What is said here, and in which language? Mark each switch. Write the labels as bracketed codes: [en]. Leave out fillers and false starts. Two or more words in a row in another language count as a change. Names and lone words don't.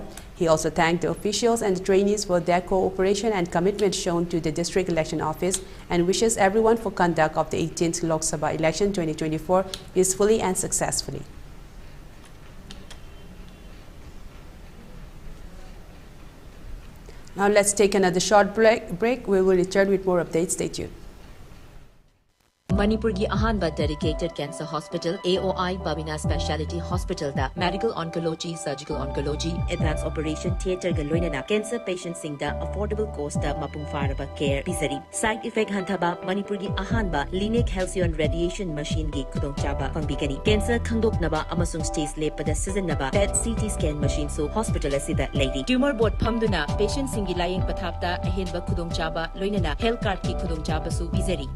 [en] He also thanked the officials and the trainees for their cooperation and commitment shown to the District Election Office and wishes everyone for conduct of the 18th Lok Sabha election 2024 peacefully and successfully. Now let's take another short break. We will return with more updates. Stay tuned. [mni] Manipur ki ahanba [en] dedicated cancer hospital [mni] AOI Babina Speciality Hospital da [en] medical oncology, surgical oncology, advanced operation theater [mni] ga loinana [en] cancer patients [mni] sing da [en] affordable cost [mni] da mapung faraba care pisari. [en] Side effect [mni] hantaba Manipur ki ahanba Lineage Halcyon [en] radiation machine [mni] gi kudong chaba pangbigani. Cancer khangdoknaba amasung stage lepada sizinaba [en] PET CT scan machine [mni] so hospital asida lady. [en] Tumor board [mni] phamduna patient singi laying pathapta ahenba kudong chaba loinana [en] health card [mni] ki kudong chaba su pisari.